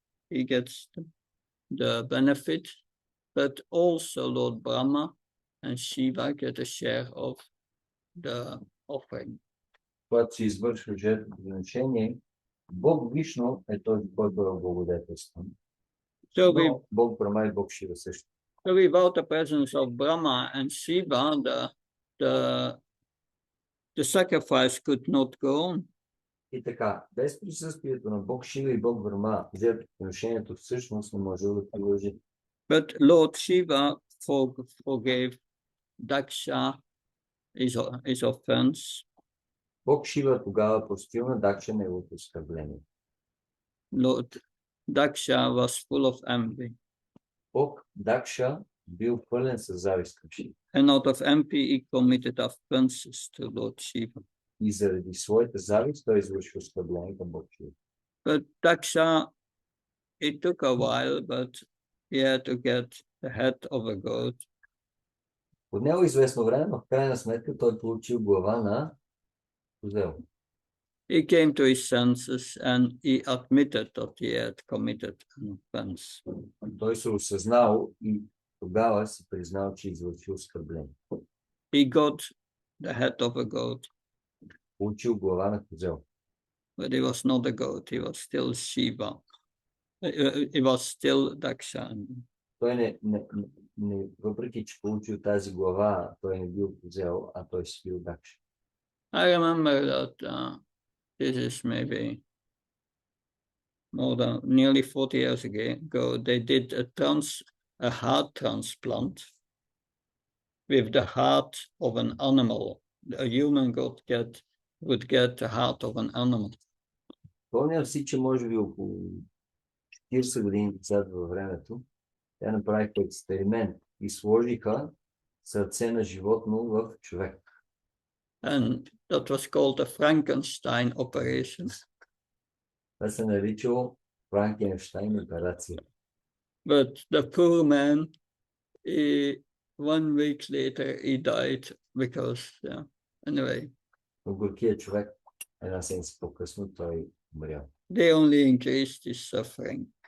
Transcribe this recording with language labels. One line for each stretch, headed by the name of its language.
English: He gets the benefit, but also Lord Brahma and Shiva get a share of the offering.
Bulgarian: Когато се извършва жертвоприношение, Бог Вишну е този, който е облагодетелстван. Но Бог Брахма и Бог Шива също.
English: So without the presence of Brahma and Shiva, the sacrifice could not go on.
Bulgarian: И така, без присъствието на Бог Шива и Бог Брахма, жертвоприношението всъщност не може да продължи.
English: But Lord Shiva forgave Daksha his offense.
Bulgarian: Бог Шива тогава простил на Дакша неговото оскърбление.
English: Lord Daksha was full of envy.
Bulgarian: Бог Дакша бил пълен със завист към Шива.
English: And out of envy he committed offenses to Lord Shiva.
Bulgarian: И заради своята завист той извърши оскърбление към Бог Шива.
English: But Daksha, it took a while, but he had to get the head of a goat.
Bulgarian: Отнело известно време, но в крайна сметка той получил глава на козел.
English: He came to his senses and he admitted that he had committed an offense.
Bulgarian: Той се осъзнал и тогава си признал, че извършил оскърбление.
English: He got the head of a goat.
Bulgarian: Получил глава на козел.
English: But he was not a goat, he was still Shiva. He was still Daksha.
Bulgarian: Той въпреки че получил тази глава, той не бил козел, а той си бил Дакша.
English: I remember that this is maybe more than nearly 40 years ago, they did a heart transplant with the heart of an animal. A human would get the heart of an animal.
Bulgarian: Помням си, че може би около 40 години назад във времето, те направиха експеримент и сложиха сърце на животно в човек.
English: And that was called the Frankenstein operation.
Bulgarian: Това се наричало Франкенщайн операция.
English: But the poor man, 1 week later, he died because, anyway.
Bulgarian: Но горкият човек, една седмица по-късно, той умрял.
English: They only increased his suffering.